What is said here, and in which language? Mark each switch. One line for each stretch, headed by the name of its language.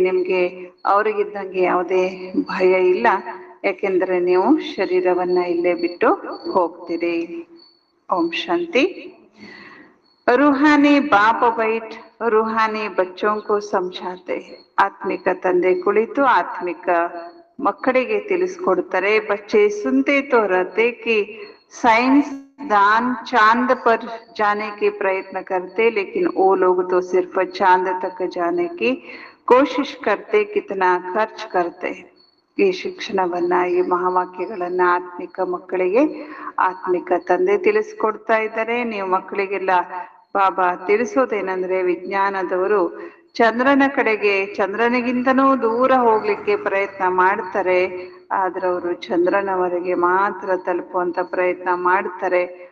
Kannada: ನಿಮ್ಗೆ ಅವ್ರಿಗಿದ್ದಂಗೆ ಯಾವುದೇ ಭಯ ಇಲ್ಲ, ಯಾಕೆಂದ್ರೆ ನೀವು ಶರೀರವನ್ನ ಇಲ್ಲೇ ಬಿಟ್ಟು ಹೋಗ್ತೀರಿ. ಓಂ ಶಾಂತಿ.
Hindi: रूहानी बाप बैठ रूहानी बच्चों को समझाते हैं.
Kannada: ಆತ್ಮಿಕ ತಂದೆ ಕುಳಿತು ಆತ್ಮಿಕ ಮಕ್ಕಳಿಗೆ ತಿಳಿಸ್ಕೊಡ್ತಾರೆ.
Hindi: बच्चे सुनते तो रहते कि साइंस दान चांद पर जाने के प्रयत्न करते, लेकिन वो लोग तो सिर्फ चांद तक जाने की कोशिश करते, कितना खर्च करते.
Kannada: ಈ ಶಿಕ್ಷಣವನ್ನ, ಈ ಮಹಾವಾಕ್ಯಗಳನ್ನ ಆತ್ಮಿಕ ಮಕ್ಕಳಿಗೆ ಆತ್ಮಿಕ ತಂದೆ ತಿಳಿಸ್ಕೊಡ್ತಾ ಇದ್ದಾರೆ. ನೀವು ಮಕ್ಕಳಿಗೆಲ್ಲ ಬಾಬಾ ತಿಳಿಸೋದೇನಂದ್ರೆ, ವಿಜ್ಞಾನದವರು ಚಂದ್ರನ ಕಡೆಗೆ, ಚಂದ್ರನಿಗಿಂತನೂ ದೂರ ಹೋಗ್ಲಿಕ್ಕೆ ಪ್ರಯತ್ನ ಮಾಡ್ತಾರೆ, ಆದ್ರೆ ಅವರು ಚಂದ್ರನವರೆಗೆ ಮಾತ್ರ ತಲುಪುವಂತ ಪ್ರಯತ್ನ ಮಾಡ್ತಾರೆ.